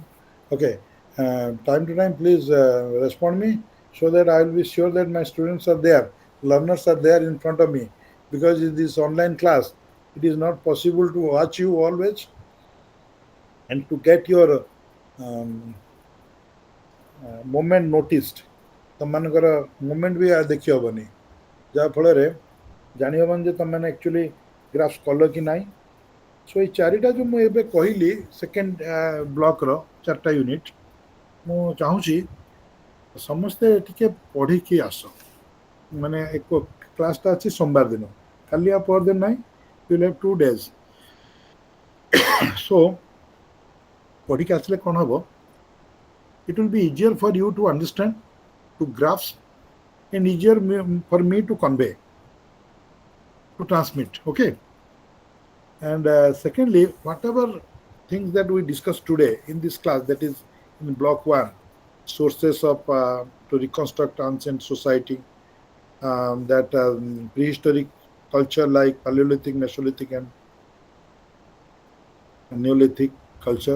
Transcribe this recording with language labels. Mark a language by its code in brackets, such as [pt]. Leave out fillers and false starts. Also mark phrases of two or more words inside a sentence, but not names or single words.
[en] Okay, time to time, please respond me so that I will be sure that my students are there, learners are there in front of me. Because in this online class, it is not possible to watch you always and to get your um, moment noticed. [or] ତମାନଙ୍କର ମୁଭମେଣ୍ଟ ବି ଦେଖି ହେବନି ଯାହାଫଳରେ ଜାଣିହେବନି ଯେ ତୁମେମାନେ [en] actually graphs [or] କଲ କି ନାହିଁ। ସୋ ଏଇ ଚାରିଟା ଯେଉଁ ମୁଁ ଏବେ କହିଲି ସେକେଣ୍ଡ ବ୍ଲକର 4ଟା ୟୁନିଟ୍, ମୁଁ ଚାହୁଁଛି ସମସ୍ତେ ଟିକେ ପଢ଼ିକି ଆସ। ମାନେ ଏକ କ୍ଲାସ୍ଟା ଅଛି ସୋମବାର ଦିନ, କାଲି ଆଉ ପରଦିନ ନାହିଁ, [en] you will have 2 days. [or] ସୋ ପଢ଼ିକି ଆସିଲେ କ'ଣ ହେବ, [en] it will be easier for you to understand, to grasp, and easier for me to convey, to transmit. Okay. And secondly, whatever things that we discussed today in this class, that is in block 1, sources of to reconstruct ancient society, that prehistoric culture like Paleolithic, Mesolithic, and Neolithic culture.